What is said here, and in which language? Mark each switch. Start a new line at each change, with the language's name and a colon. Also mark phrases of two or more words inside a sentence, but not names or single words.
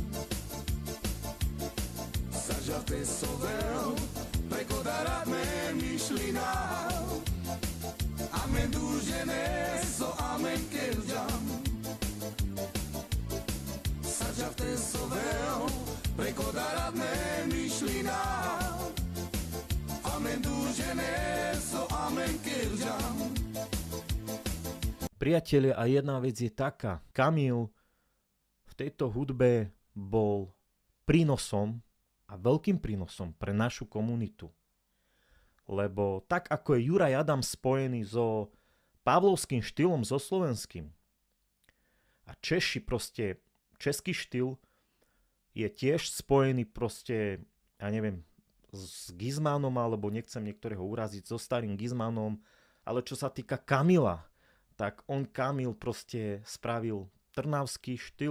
Romany: Sađate soveu, preko darat me mišlinao, amen duđene so amen kerđam. Sađate soveu, preko darat me mišlinao, amen duđene so amen kerđam.
Slovak: Priatelia, a jedna vec je taká. Kamil v tejto hudbe bol prínosom a veľkým prínosom pre našu komunitu. Lebo tak ako je Juraj Adams spojený so pavlovským štýlom, so slovenským, a Češi proste, český štýl je tiež spojený proste, ja neviem, s Gizmanom, alebo nechcem niektorého uraziť, so starým Gizmanom, ale čo sa týka Kamila, tak Kamil proste spravil trnavský štýl.